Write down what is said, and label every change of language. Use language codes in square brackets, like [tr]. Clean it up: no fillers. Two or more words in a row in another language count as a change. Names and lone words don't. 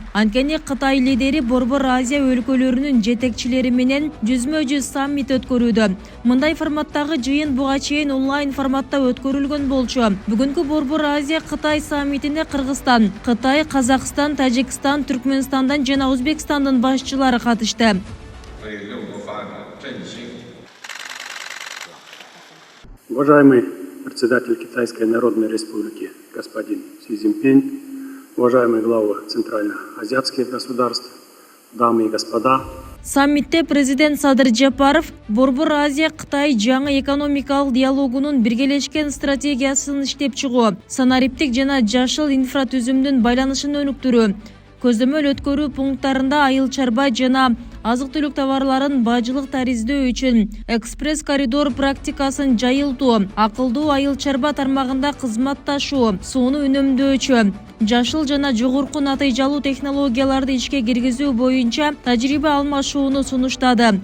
[ky] Анткени Кытай лидери Борбор Азия өлкөлөрүнүн жетекчилери менен жүзмө-жүз саммит өткөрүүдө. Мындай форматтагы жыйын буга чейин онлайн форматта өткөрүлгөн болчу. Бүгүнкү Борбор Азия Кытай саммитине Кыргызстан, Кытай, Казакстан, Тажикстан, Түркмөнстандан жана Өзбекстандын башчылары катышты. [ru] Уважаемый председатель Китайской Народной Республики господин Си Цзиньпин, уважаемые главы центральноазиатских государств, дамы и господа. [ky] Саммитте президент Садыр Жапаров Борбор Азия Кытай жаңы экономикалык диалогунун биргелешкен стратегиясын иштеп чыгуу, санариптик жана жашыл инфратүзүмдүн байланышын өнүктүрүү, көзөмөл өткөрүү пункттарында айыл чарба жана азык-түлүк товарларын бажылык тариздөө үчүн экспресс коридор практикасын жайылтуу, акылдуу айыл чарба тармагында кызматташуу, сууну үнөмдөөчү, жашыл жана жогорку натыйжалуу технологияларды ишке киргизүү боюнча тажрыйба алмашууну сунуштады.